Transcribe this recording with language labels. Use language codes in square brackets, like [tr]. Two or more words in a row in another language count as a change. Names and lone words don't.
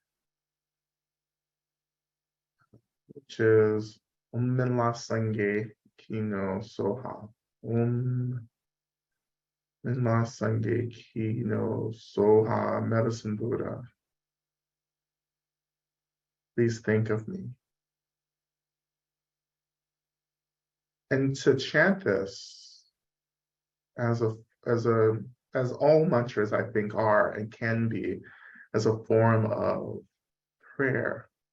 [en] which is Om Minla Sange Kino Soha. Om Minla Sange Kino Soha, Medicine Buddha. Please think of me. And to chant this as a as a as all mantras I think are and can be, as a form of prayer,